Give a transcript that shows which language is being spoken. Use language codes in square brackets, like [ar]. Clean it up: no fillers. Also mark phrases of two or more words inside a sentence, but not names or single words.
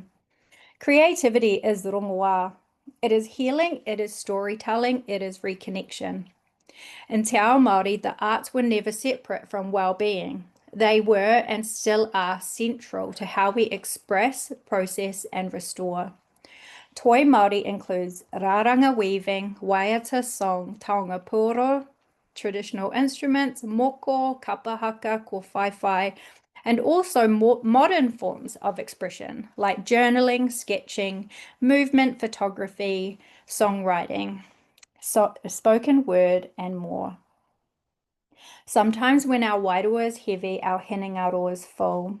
[en] Creativity is rongoā. It is healing, it is storytelling, it is reconnection. In [mi] Te Ao Māori, [en] the arts were never separate from well-being. They were and still are central to how we express, process, and restore. [mi] Toi Māori [en] includes rāranga weaving, waiata song, [mi] taonga pūoro, [en] traditional instruments, [mi] moko, kapahaka, ko whaiwhai, [en] and also more modern forms of expression like journaling, sketching, movement photography, songwriting, spoken word, and more. Sometimes when our wairua is heavy, our hinengaro is full.